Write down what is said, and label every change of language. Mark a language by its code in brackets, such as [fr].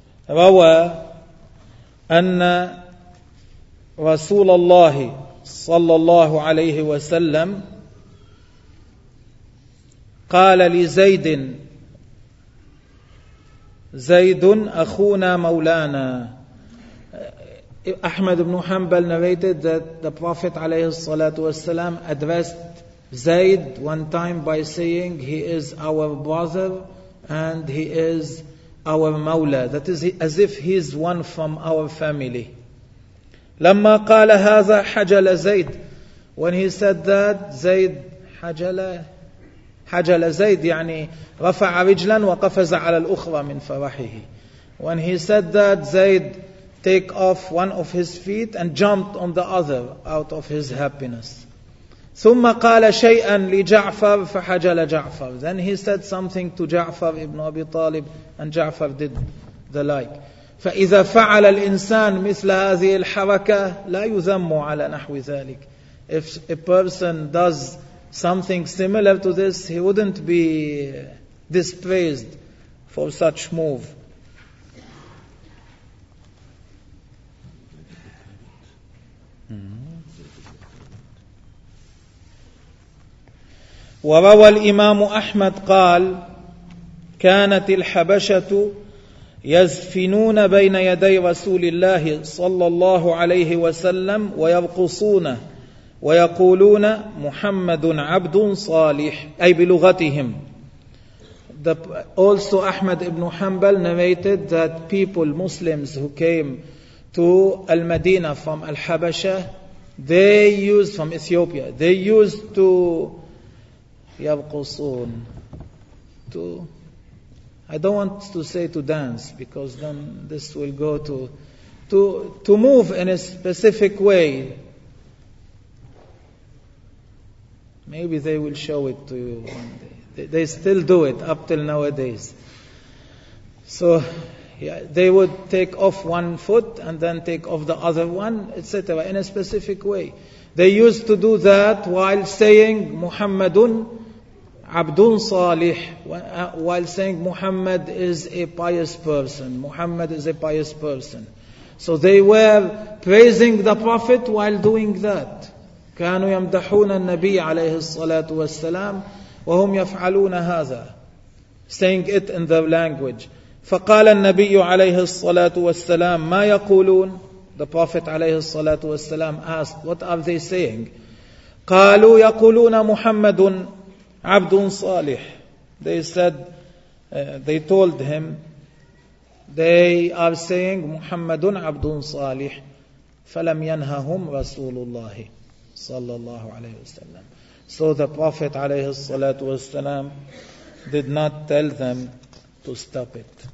[ar] روى أن رسول الله صلى الله عليه وسلم قال لزيد, زيد أخونا مولانا. [en] أحمد بن حنبل narrated that the Prophet [ar] عليه الصلاة والسلام [en] addressed زيد one time by saying he is our brother and he is our مولى, that is as if he is one from our family. [ar] لما قال هذا حجل زيد, [en] when he said that [ar] زيد حجل زيد يعني رفع رجلا وقفز على الأخرى من فرحه. [en] When he said that زيد take off one of his feet and jumped on the other out of his happiness. [ar] ثم قال شيئا لجعفر فحجل جعفر. [en] Then he said something to جعفر ابن أبي طالب and جعفر did the like. [ar] فإذا فعل الإنسان مثل هذه الحركة لا يذم على نحو ذلك. [en] If a person does something similar to this, he wouldn't be displeased for such move. [ar] وروى الإمام أحمد قال كانت الحبشة يزفنون بين يدي رسول الله صلى الله عليه وسلم ويرقصون ويقولون محمد عبد صالح, أي بلغتهم. [en] Also أحمد بن حنبل narrated that people, Muslims who came to Al-Madinah from Al-Habasha, they used, from Ethiopia, they used to [ar] يرقصون, [en] to, I don't want to say to dance because then this will go to move in a specific way. Maybe they will show it to you one day. They still do it up till nowadays. So yeah, they would take off one foot and then take off the other one, etc. in a specific way. They used to do that while saying [ar] Muhammadun Abdun Salih, [en] while saying Muhammad is a pious person. Muhammad is a pious person. So they were praising the Prophet while doing that. [ar] كانوا يمدحون النبي عليه الصلاة والسلام وهم يفعلون هذا, [en] saying it in their language. [ar] فقال النبي عليه الصلاة والسلام ما يقولون. [en] The Prophet [ar] عليه الصلاة والسلام [en] asked, what are they saying? [ar] قالوا يقولون محمد عبد صالح. [en] They said, they told him, they are saying [ar] محمد عبد صالح. فلم ينههم رسول الله صلى الله عليه وسلم. [en] So the Prophet [ar] عليه الصلاة والسلام [en] did not tell them to stop it.